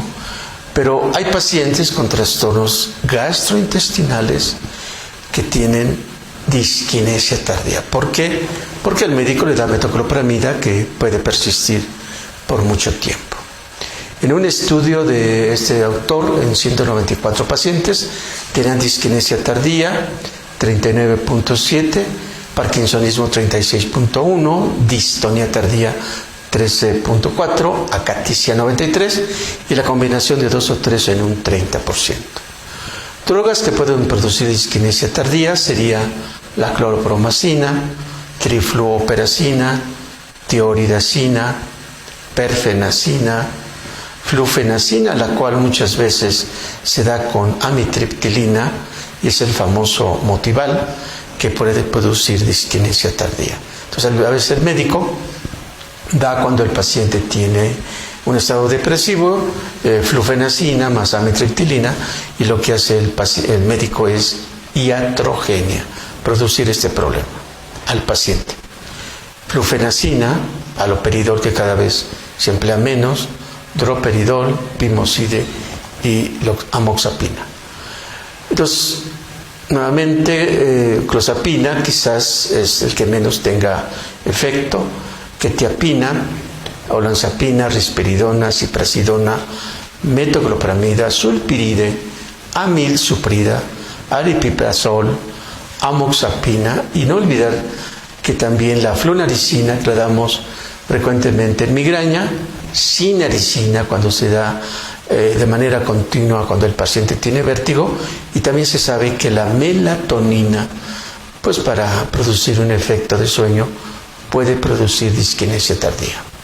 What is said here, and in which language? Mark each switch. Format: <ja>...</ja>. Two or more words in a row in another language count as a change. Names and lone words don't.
<es>Pero hay pacientes con trastornos gastrointestinales que tienen disquinesia tardía. ¿Por qué? Porque el médico le da metoclopramida que puede persistir por mucho tiempo. En un estudio de este autor, en 194 pacientes, tenían disquinesia tardía 39.7, parkinsonismo 36.1, distonía tardía 13.4, acaticia 93 y la combinación de 2 o 3 en un 30%. Drogas que pueden producir disquinesia tardía sería la cloropromacina, trifluoperacina, tioridazina, perfenacina, flufenacina, la cual muchas veces se da con amitriptilina y es el famoso Motival que puede producir disquinesia tardía. Entonces, a veces el médico da cuando el paciente tiene un estado depresivo, flufenacina más amitriptilina, y lo que hace el médico es iatrogenia, producir este problema al paciente. Flufenacina, haloperidol, que cada vez se emplea menos, droperidol, pimoside y amoxapina. Entonces, nuevamente, clozapina quizás es el que menos tenga efecto, quetiapina, olanzapina, risperidona, ciprasidona, metoclopramida, sulpiride, amilsuprida, aripiprazol, amoxapina, y no olvidar que también la flunaricina, que la damos frecuentemente en migraña, sinaricina cuando se da de manera continua cuando el paciente tiene vértigo, y también se sabe que la melatonina, pues para producir un efecto de sueño, puede producir disquinesia tardía.</es>